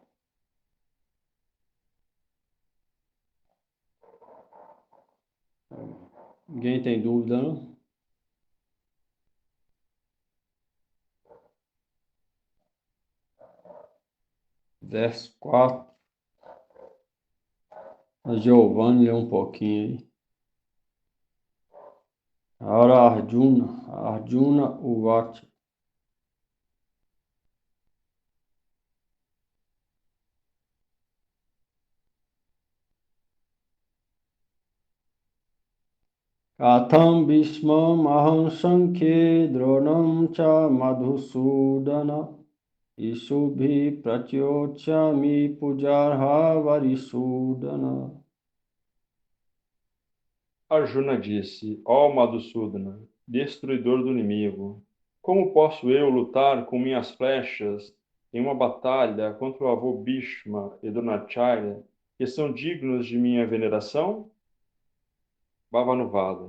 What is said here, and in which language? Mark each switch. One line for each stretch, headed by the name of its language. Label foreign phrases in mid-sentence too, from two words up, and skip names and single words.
Portuguese: Ninguém tem dúvida, não? Verso 4. A Giovanni lê um pouquinho aí. Agora Arjuna Uvacha.
Sanskrit: Katham Bhishmam Aham Sankhe Dronam Cha Madhusudana Ishubhi Pratyochami Pujarha Varisudana.
Portuguese: Arjuna disse: Ó Madhusudana, destruidor do inimigo, como posso eu lutar com minhas flechas em uma batalha contra o avô Bhishma e Dronacharya, que são dignos de minha veneração? Bhavanuvada.